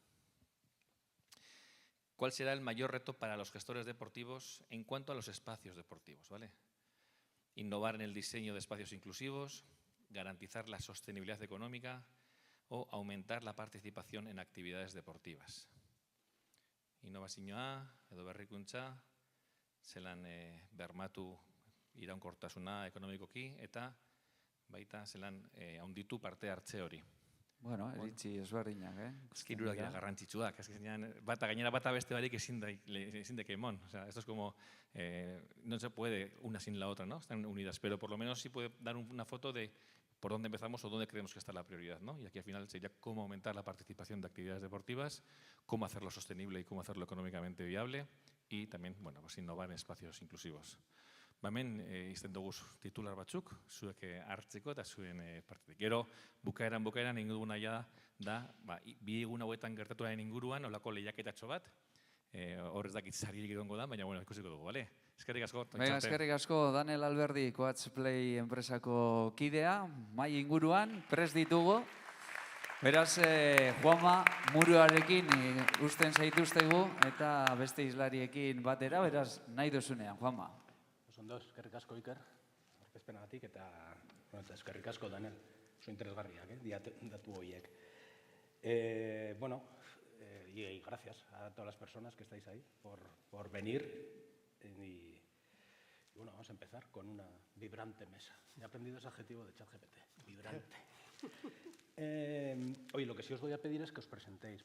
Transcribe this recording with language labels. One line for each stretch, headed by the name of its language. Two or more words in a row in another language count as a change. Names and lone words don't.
Spanish: ¿Cuál será el mayor reto para los gestores deportivos en cuanto a los espacios deportivos? ¿Vale? Innovar en el diseño de espacios inclusivos, garantizar la sostenibilidad económica o aumentar la participación en actividades deportivas.
Basque: Innovazioa edo berrikuntza, zelan bermatu iraunkortasuna ekonomikoki eta baita zelan handitu parte hartze hori. Bueno, iritzi ezberdinak, Hirurak dira garrantzitsuak. Gainera bata beste barik ezin deke emon.
Spanish: O sea, esto es como, no se puede una sin la otra, ¿no? Están unidas, pero por lo menos sí puede dar una foto de por dónde empezamos o dónde creemos que está la prioridad, ¿no? Y aquí al final sería cómo aumentar la participación de actividades deportivas, cómo hacerlo sostenible y cómo hacerlo económicamente viable y también, bueno, pues innovar en espacios inclusivos.
Basque: Hemen izten dugu titular batzuk, zuek hartzeko eta zuen partetik. Gero, bukaeran ingo duguna da, bi egun hauetan gertatuaren inguruan, olako lehiaketatxo bat, hor ez dakit saririk egongo da, baina bueno, ikusiko dugu, bale? Eskerrik asko. Eskerrik asko, Daniel Alberdi, Coach Play enpresako kidea, mai inguruan, prest ditugu. Beraz, Juanma muruarekin usten zaituztegu eta beste islariekin batera, beraz, nahi duzunean, Juanma. Ondo, eskerrik asko Iker, aurkezpenagatik eta eskerrik asko Daniel, oso interesgarriak, datu horiek.
Spanish: Y gracias a todas las personas que estáis ahí por venir y bueno, vamos a empezar con una vibrante mesa. He aprendido ese adjetivo de ChatGPT, vibrante. Oye, lo que sí os voy a pedir es que os presentéis.